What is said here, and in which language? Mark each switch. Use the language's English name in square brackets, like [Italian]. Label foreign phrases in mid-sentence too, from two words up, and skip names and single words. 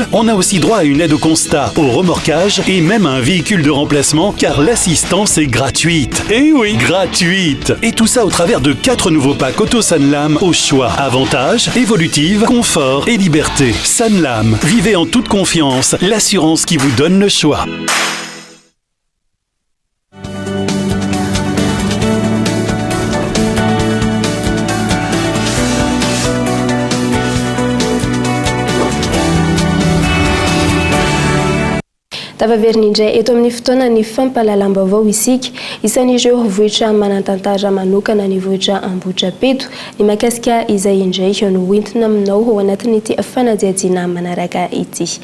[French] On a aussi droit à une aide au constat, au remorquage et même à un véhicule de remplacement car l'assistance est gratuite. Eh oui, gratuite. Et tout ça au travers de 4 nouveaux packs Auto Sanlam au choix. Avantages, évolutive, confort et liberté. Sanlam, vivez en toute confiance, l'assurance qui vous donne le choix. [Malagasy] Tavaverina indray eto amin'ny fotoana ny fampahalalam-baovao isika isan'ireo vohitra manantantara manokana ny vohitra Ambohidrapeto ny mahakasika izay indray no hoentina aminao ao anatin'ity fanadihadiana manaraka ity.